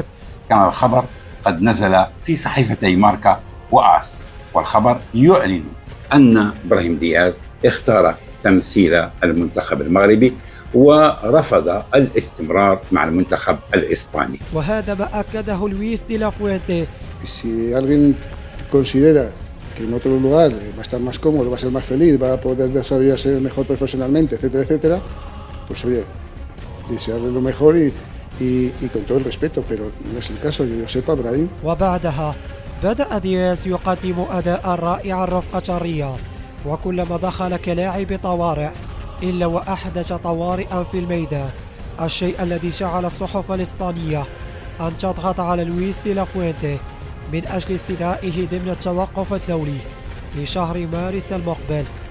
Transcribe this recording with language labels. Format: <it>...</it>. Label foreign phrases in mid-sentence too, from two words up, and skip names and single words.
<ar>كان الخبر قد نزل في صحيفتي ماركا وآس، والخبر يعلن أن إبراهيم دياز اختار تمثيل المنتخب المغربي ورفض الاستمرار مع المنتخب الإسباني. وهذا ما أكده لويس دي لافوينتي.</ar> <es>Si alguien considera que en otro lugar va a estar más cómodo, va a ser más feliz, va a poder desarrollarse mejor profesionalmente, etcétera, etcétera, pues oye, desearle lo mejor y con todo el respeto, pero no es el caso, yo sepa, Brahim.</es> <ar>وبعدها بدأ دياز يقدم أداء رائعا رفقة الرياض، وكلما دخل كلاعب طوارئ إلا وأحدث طوارئا في الميدان، الشيء الذي جعل الصحف الإسبانية أن تضغط على لويس دي لافوينتي من أجل استدعائه ضمن التوقف الدولي لشهر مارس المقبل.</ar>